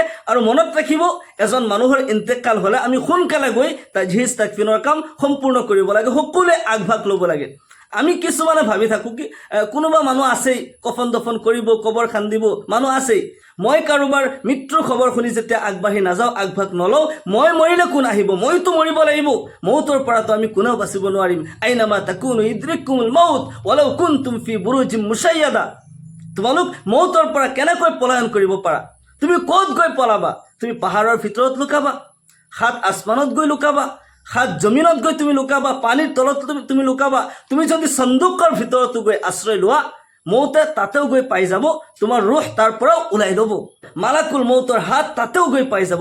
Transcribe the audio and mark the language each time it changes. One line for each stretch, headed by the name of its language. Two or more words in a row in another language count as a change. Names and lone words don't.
Assamese: আৰু মনত ৰাখিব, এজন মানুহৰ ইন্তেকাল হ'লে আমি সোনকালে গৈ
Arabic: تجهيز تكفين
Assamese: কাম সম্পূৰ্ণ কৰিব লাগে, সকলোৱে আগভাগ ল'ব লাগে। আমি কিছুমানে ভাবি থাকোঁ কি কোনোবা মানুহ আছেই কফন দফন কৰিব, কবৰ খান্দিব, মানুহ আছেই। মই কাৰোবাৰ মৃত্যুৰ খবৰ শুনি যেতিয়া আগবাঢ়ি নাযাওঁ, আগভাগ নলওঁ, মই মৰিলে কোন আহিব, মইতো মৰিব লাগিব, মৌতৰ পৰাতো আমি কোনেও বাচিব নোৱাৰিম।
Arabic: أينما تكونوا يدرككم الموت ولو كنتم في بروج مشيدة.
Assamese: তোমালোক মৌতৰ পৰা কেনেকৈ পলায়ন কৰিব পাৰা? তুমি ক'ত গৈ পলাবা? তুমি পাহাৰৰ ভিতৰত লুকাবা, সাত আসমানত গৈ লুকাবা, সাত জমিনত গৈ তুমি লুকাবা, পানীৰ তলত তুমি লুকাবা। তুমি যদি সন্দুকৰ ভিতৰতো গৈ আশ্ৰয় লোৱা, মৌতে তাতেও গৈ পাই যাব, তোমাৰ ৰুহ তাৰ পৰাও ওলাই ল'ব,
Arabic: ملك الموت
Assamese: হাত তাতেও গৈ পাই যাব।